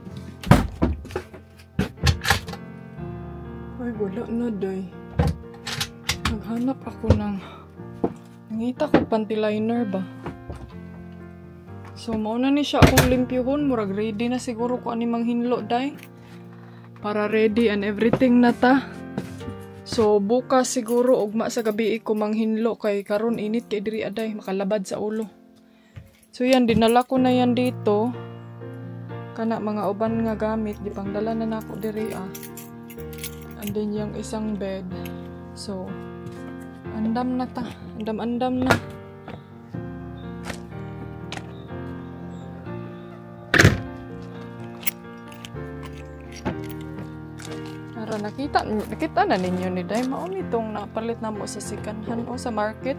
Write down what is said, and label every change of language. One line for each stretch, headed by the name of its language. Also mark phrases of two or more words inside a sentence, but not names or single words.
Cebuano: Ay, wala na day.
Filipino: Naghanap ako ng
Cebuano: nangita ko panty liner ba. So, mauna ni siya akong limpyuhon. Murag ready na siguro ko ani manghinlo day. Para
English: ready and everything
Cebuano: na ta. So, bukas siguro ugma sa gabi ko manghinlo kay karon init kay diri aday makalabad sa ulo. So,
Filipino: yan dinala ko na yan dito.
Cebuano: Kana mga uban nga gamit gipangdala na nako diri ah.
English: And then
Filipino: yung isang bed. So,
Cebuano: andam na ta. Andam na. Nakita na ninyo ni Day. Maon itong napalit na mo sa sikanhan o sa market.